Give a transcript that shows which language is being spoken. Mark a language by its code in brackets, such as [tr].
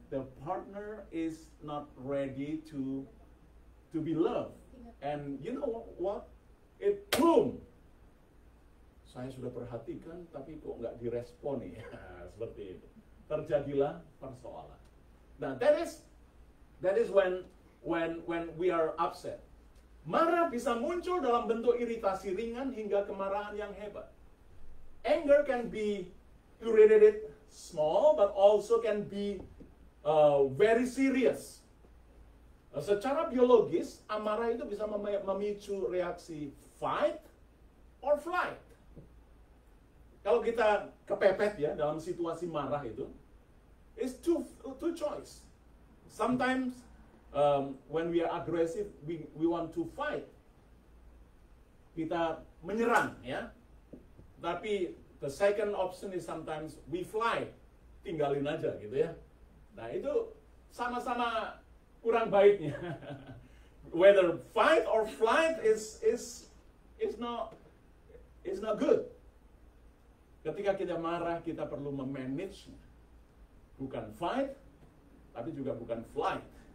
[en] The partner is not ready to be loved. And you know what? It boom. [id] Saya sudah perhatikan, tapi kok nggak diresponi. Seperti itu. Terjadilah persoalan. [en] Nah, that is when we are upset. [id] Marah bisa muncul dalam bentuk iritasi ringan hingga kemarahan yang hebat. [en] Anger can be irritated small, but also can be very serious. [id] Secara biologis, amarah itu bisa memicu reaksi fight or flight. Kalau kita kepepet ya dalam situasi marah itu, [en] it's two choice. Sometimes when we are aggressive, we want to fight. [id] Kita menyerang ya. Tapi [en] the second option is sometimes we fly, [id] tinggalin aja gitu ya. Nah itu sama-sama kurang baiknya. [en] Whether fight or flight is not good. [id] Ketika kita marah, kita perlu memanage, bukan fight, tapi juga bukan flight.